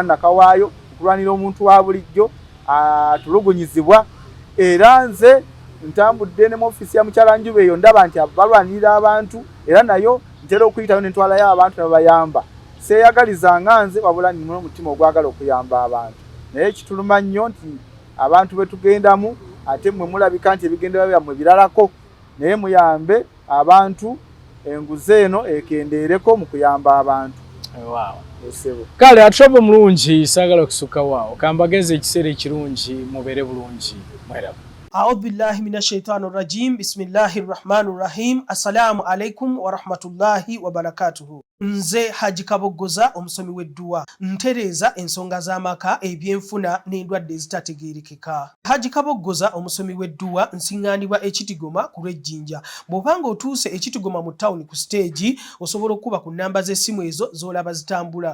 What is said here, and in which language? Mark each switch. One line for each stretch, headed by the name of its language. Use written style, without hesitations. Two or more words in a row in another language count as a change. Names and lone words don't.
Ganda: nakawaayo okulwanira omuntu wa bulijjo atulugunyizibwa era nze ntambudde ne mu ofiisi ya Mukyalanjuba eyo ndaba nti balwanirira abantu era nayo ntera okuyitayo ne ntwalayo abantu ne bayamba seeyagalizanga nze wabula nnina omutima ogwagala okuyamba abantu naye kituluma nnyo nti abantu be tugendamu ate mmwe mulabika nti ebigendera byammwe biralako naye muyambe abantu enguzi eno ekendeereko mu kuyamba abantu. Kale atulobo mulungi saagala okusukka waawo kambageze ekiseera ekirungi mubeere bulungi mweraba.
Arabic: أعوذ بالله من الشيطان الرجيم. بسم الله الرحمن الرحيم. السلام عليكم ورحمة الله وبركاته.
Ganda: Nze Haji Kabogoza omusomi w'edduwa ntereeza ensonga z'amaka ebyenfuna n'endwadde ezitategeerekeka. Haji Kabogoza omusomi w'edduwa nsiŋŋaanibwa Ekitigoma ku Lwejjinja. Bw'obanga otuuse Ekitigoma mu ttawuni ku siteegi osobola okuba ku nnamba z'essimu ezo z'olaba zitambula.